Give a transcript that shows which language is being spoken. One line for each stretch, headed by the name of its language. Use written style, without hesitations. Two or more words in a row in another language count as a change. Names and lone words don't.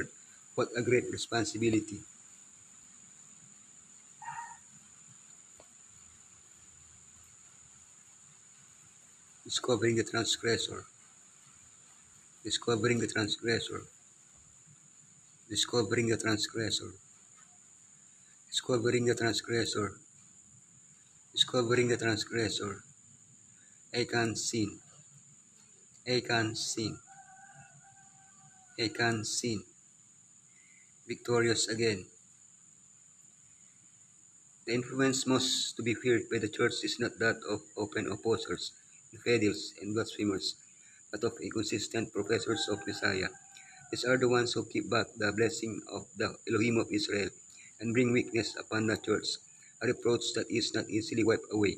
English: What a great responsibility. Discovering the transgressor. Discovering the transgressor. Discovering the transgressor. Discovering the transgressor. Discovering the transgressor. Achan sin. Achan sin. Achan sin. Victorious again. The influence most to be feared by the church is not that of open opposers, infidels, and blasphemers, but of inconsistent professors of Messiah. These are the ones who keep back the blessing of the Elohim of Israel and bring weakness upon the church, a reproach that is not easily wiped away.